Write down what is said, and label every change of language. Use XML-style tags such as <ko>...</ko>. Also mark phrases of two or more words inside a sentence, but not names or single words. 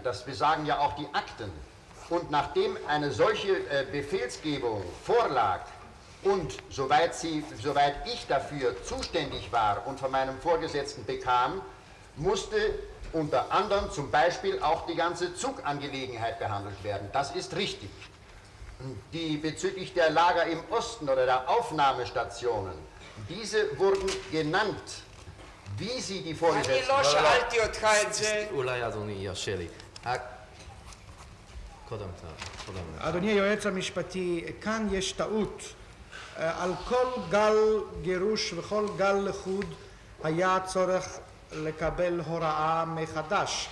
<de>Das besagen ja auch die Akten. Und nachdem eine solche Befehlsgebung vorlag und soweit ich dafür zuständig war und von meinem Vorgesetzten bekam, musste unter anderem zum Beispiel auch die ganze Zugangelegenheit behandelt werden. Das ist richtig. Die bezüglich der Lager im Osten oder der Aufnahmestationen, diese wurden genannt. wie Sie die</de> <he>אני</he> <de>Vorgesetzten...</de> <he>לא שאלתי אותך את זה. אולי אדוני ירשה לי. קודם. אדוני היועץ המשפטי, כאן יש טעות. על כל גל גירוש וכל גל לחוד היה צורך לקבל הוראה מחדש.</he>